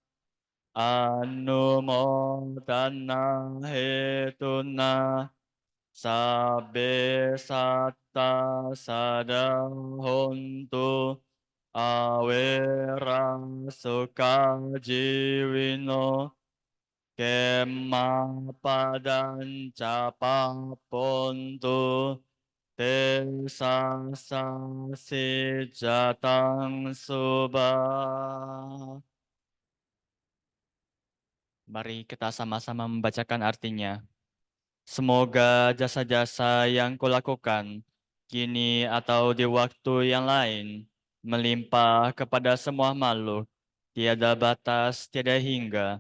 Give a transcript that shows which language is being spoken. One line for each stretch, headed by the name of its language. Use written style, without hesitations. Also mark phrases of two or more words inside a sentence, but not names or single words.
Pali: anumodana hetuna sabe satta sadahontu awera sukajiwino kema padanca pontu te sasa sejatang subah.
Indonesian: Mari kita sama-sama membacakan artinya. Semoga jasa-jasa yang kulakukan kini atau di waktu yang lain melimpah kepada semua makhluk, tiada batas, tiada hingga,